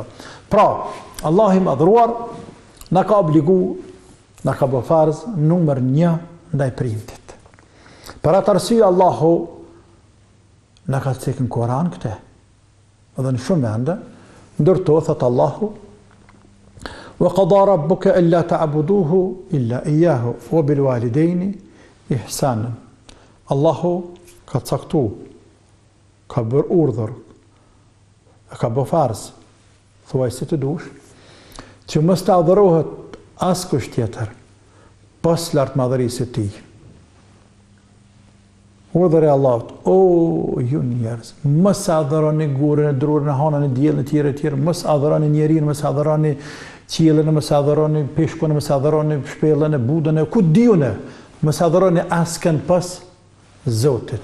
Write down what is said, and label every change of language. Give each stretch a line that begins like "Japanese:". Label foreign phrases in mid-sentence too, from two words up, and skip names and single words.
Albanian: Pra, Allah i madhruar, na ka obligu, na ka bë farz numër 1 ndaj prindit. Për atë arsye Allahu na ka thënë në Kur'an këtë. Edhe në shumë vende, ndërto thot Allahu:
Arabic: "وقضى ربك ألا تعبدوا إلا إياه وبالوالدين إحسانا."
Albanian: Allahu ka caktu, ka bërë urdhër, ka bë farz, thuaj si të dush, që mos të adhurohet askush tjetër, pas lartë madhërisë të tij. Urdhër e Allahut, o ju njerëz, mos adhuroni gurën, e drurën, e hanën, e diellin, e tjerë, mos adhuroni njeriu, mos adhuroni qiellin, mos adhuroni peshkun, mos adhuroni shpellën, e budën, ku diunë, mos adhuroni askën pas Zotit.